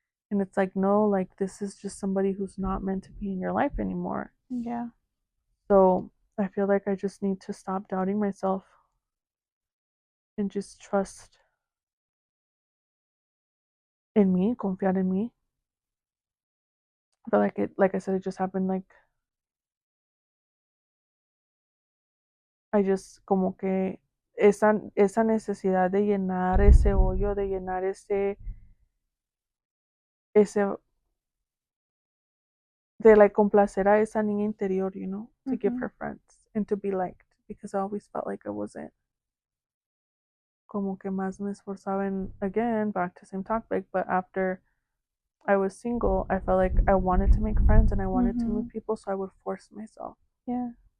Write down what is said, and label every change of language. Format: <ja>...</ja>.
<en>And it's like, no, like this is just somebody who's not meant to be in your life anymore. Yeah. So I feel like I just need to stop doubting myself and just trust in me,</en> <es>confiar en mí.</es> <en>But like I said, it just happened. Like I just</en> <es>como que esa necesidad de llenar ese hoyo, de llenar ese de like complacer a esa niña interior,</es> <en>to give Mm-hmm. her friends and to be liked because I always felt like I wasn't.</en> <es>Como que más me esforzaba</es> <en>en, again, back to same topic, but after I was single, I felt like I wanted to make friends and I wanted to Mm-hmm. meet people, so I would force myself Yeah.</en>